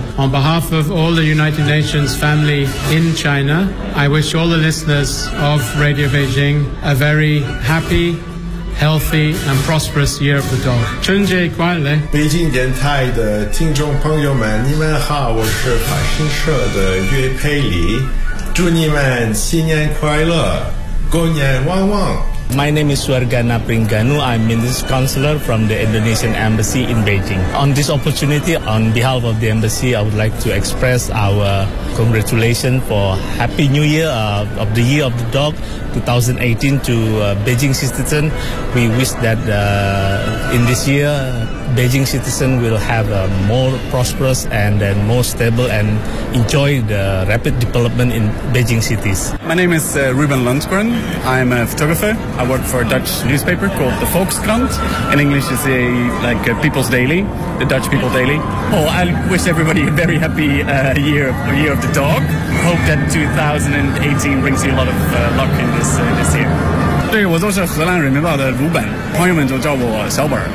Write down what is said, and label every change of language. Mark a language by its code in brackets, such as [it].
[en] On behalf of all the United Nations family in China, I wish all the listeners of Radio Beijing a very happy, healthy and prosperous Year of the Dog. [zh] 春节快乐！北京电台的听众朋友们，你们好，我是法新社的岳佩里，祝你们新年快乐，狗年旺旺。 [en] My name is Suargana Pringanu. I'm Minister Counselor from the Indonesian Embassy in Beijing. On this opportunity, on behalf of the Embassy, I would like to express our congratulations for Happy New Year of the Year of the Dog 2018 to Beijing citizen. We wish that in this year, Beijing citizen will have a more prosperous and more stable and enjoy the rapid development in Beijing cities. My name is Ruben Lundgren. I'm a photographer. I work for a Dutch newspaper called the Volkskrant. In English, it's a, like a People's Daily, the Dutch People Daily. Oh, I wish everybody a very happy year of the dog. Hope that 2018 brings you a lot of luck in this year. [zh] 对，我就是荷兰人民报的鲁本，朋友们就叫我小本。